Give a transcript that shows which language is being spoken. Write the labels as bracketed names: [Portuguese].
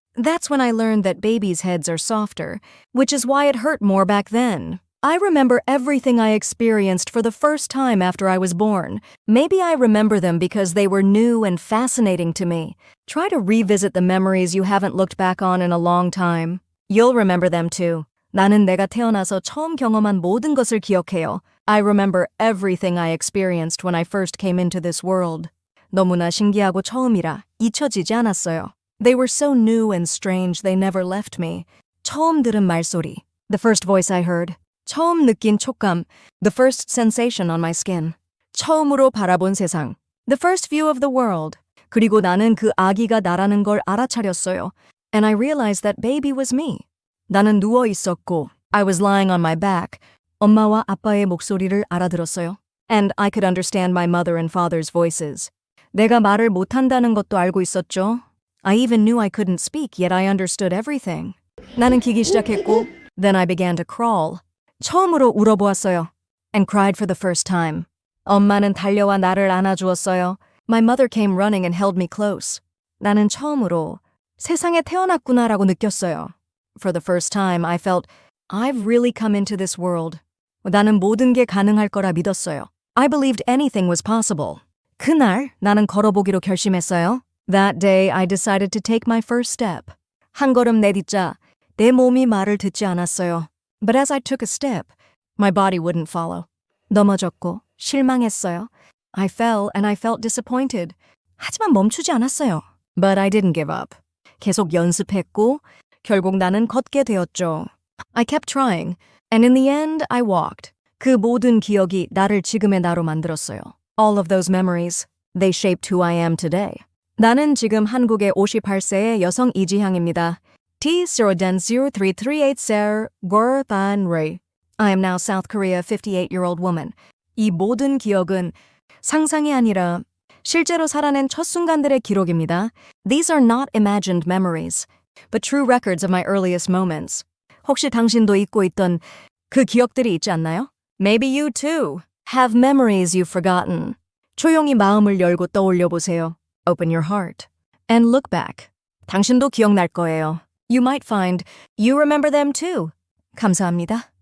[English] That's when I learned that babies' heads are softer, which is why it hurt more back then. I remember everything I experienced for the first time after I was born. Maybe I remember them because they were new and fascinating to me. Try to revisit the memories you haven't looked back on in a long time. You'll remember them too. [Korean] 나는 내가 태어나서 처음 경험한 모든 것을 기억해요. [English] I remember everything I experienced when I first came into this world. [Korean] 너무나 신기하고 처음이라 잊혀지지 않았어요. [English] They were so new and strange they never left me. [Korean] 처음 들은 말소리. [English] The first voice I heard. [Korean] 처음 느낀 촉감. [English] The first sensation on my skin. [Korean] 처음으로 바라본 세상. [English] The first view of the world. [Korean] 그리고 나는 그 아기가 나라는 걸 알아차렸어요. [English] And I realized that baby was me. [Korean] 나는 누워 있었고, [English] I was lying on my back. [Korean] 엄마와 아빠의 목소리를 알아들었어요. [English] And I could understand my mother and father's voices. [Korean] 내가 말을 못한다는 것도 알고 있었죠. [English] I even knew I couldn't speak, yet I understood everything. [Korean] 나는 기기 시작했고, [English] then I began to crawl. [Korean] 처음으로 울어보았어요. [English] And cried for the first time. [Korean] 엄마는 달려와 나를 안아주었어요. [English] My mother came running and held me close. [Korean] 나는 처음으로 세상에 태어났구나라고 느꼈어요. [English] For the first time, I felt, I've really come into this world. [Korean] 나는 모든 게 가능할 거라 믿었어요. [English] I believed anything was possible. [Korean] 그날 나는 걸어보기로 결심했어요. [English] That day, I decided to take my first step. [Korean] 한 걸음 내딛자 내 몸이 말을 듣지 않았어요. [English] But as I took a step, my body wouldn't follow. [Korean] 넘어졌고 실망했어요. [English] I fell and I felt disappointed. [Korean] 하지만 멈추지 않았어요. [English] But I didn't give up. [Korean] 계속 연습했고 결국 나는 걷게 되었죠. [English] I kept trying, and in the end, I walked. [Korean] 그 모든 기억이 나를 지금의 나로 만들었어요. [English] All of those memories, they shaped who I am today. [Korean] 나는 지금 한국의 58세의 여성 이지향입니다. T0-0338 Gorbanray. [English] I am now South Korea 58-year-old woman. [Korean] 이 모든 기억은 상상이 아니라 실제로 살아낸 첫 순간들의 기록입니다. [English] These are not imagined memories, but true records of my earliest moments. [Korean] 혹시 당신도 잊고 있던 그 기억들이 있지 않나요? [English] Maybe you too have memories you've forgotten. [Korean] 조용히 마음을 열고 떠올려 보세요. [English] Open your heart and look back. [Korean] 당신도 기억날 거예요. [English] You might find you remember them too. [Korean] 감사합니다.